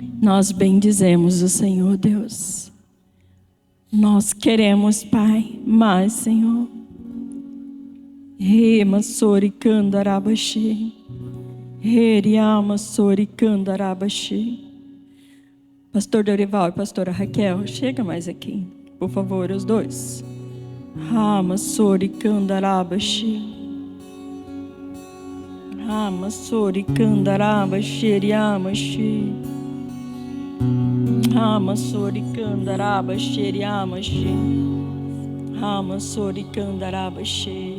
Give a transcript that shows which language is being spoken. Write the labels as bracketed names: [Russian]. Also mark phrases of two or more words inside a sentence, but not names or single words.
[Portuguese] Nós bendizemos o Senhor, Deus. Nós queremos, Pai, mais, Senhor. Rema soricandarabaxi. Reriama soricandarabaxi. Pastor Dorival e pastora Raquel, chega mais aqui, por favor, os dois. Rama soricandarabaxi. Rama soricandarabaxi, riamaxi. Rama soricandarabaxi, riamaxi. Rama soricandarabaxi.